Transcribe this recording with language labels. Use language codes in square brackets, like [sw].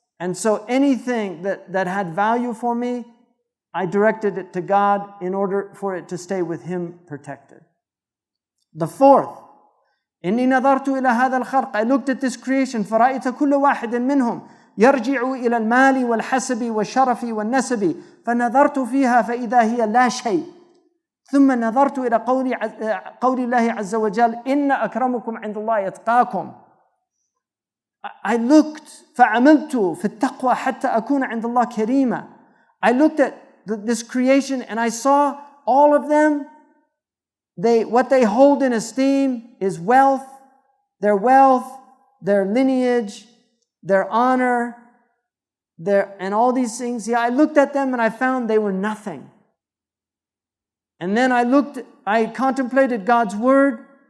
[en] And so anything that had value for me, I directed it to God in order for it to stay with Him protected. The fourth, [ar] إني نظرت إلى هذا الخلق. [en] I looked at this creation [ar] فرأيت كل واحد منهم يرجع إلى المال والحسب والشرف والنسب فنظرت فيها فإذا هي لا شيء. ثم نظرت إلى قول الله عز وجل إن أكرمكم عند الله يتقاكم. [en] I looked [ar] فعملت في التقوى حتى أكون عند الله كريما. [en] I looked at this creation and I saw all of them. What they hold in esteem is wealth, their lineage, their honor, and all these things. Yeah, I looked at them and I found they were nothing. And then I contemplated God's word.